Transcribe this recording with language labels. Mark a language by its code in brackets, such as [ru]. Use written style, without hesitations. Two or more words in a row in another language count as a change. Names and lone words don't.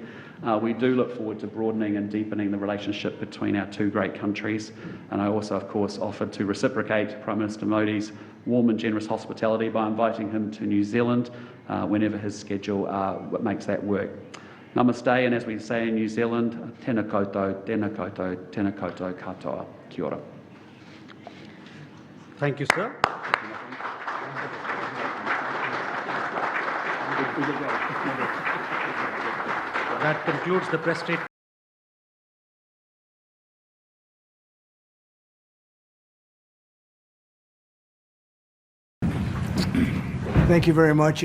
[en] We do look forward to broadening and deepening the relationship between our two great countries. And I also, of course, offered to reciprocate Prime Minister Modi's warm and generous hospitality by inviting him to New Zealand whenever his schedule makes that work. [mi] Namaste, [en] and as we say in New Zealand, [mi] tēnā koutou, tēnā koutou, tēnā koutou katoa. Kia ora. [en] Thank you, sir. That concludes the press statement. Thank you very much.